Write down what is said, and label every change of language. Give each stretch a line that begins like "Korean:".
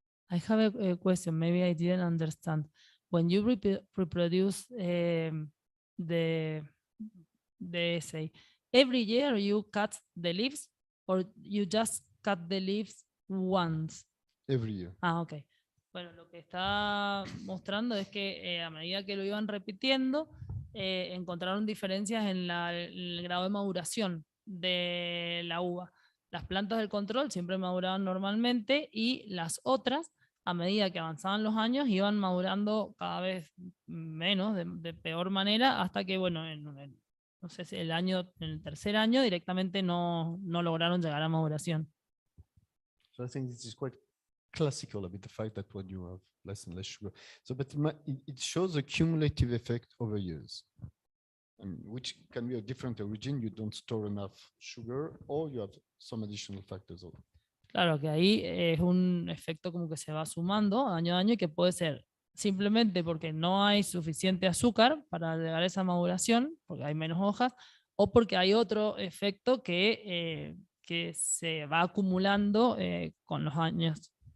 English: I have a question, maybe I didn't understand. When you reproduce the essay, every year you cut the leaves or you just cut the leaves once? Every year. Ah, ok.
Spanish: Bueno, lo que está mostrando es que a medida que lo iban repitiendo, encontraron diferencias en el grado de maduración de la uva. Las plantas del control siempre maduraban normalmente y las otras, a medida que avanzaban los años, iban madurando cada vez menos, de peor manera, hasta que, bueno, no sé si en el tercer año directamente no lograron llegar a maduración.
English: So I think this is quite classical about the fact that when you have less and less sugar. So, but it shows a cumulative effect over years, which can be a different origin. You don't store enough sugar, or you have some additional factors.
Spanish: Claro que ahí es un efecto como que se va sumando año a año y que puede ser simplemente porque no hay suficiente azúcar para llegar a esa maduración, porque hay menos hojas, o porque hay otro efecto que se va acumulando con los años.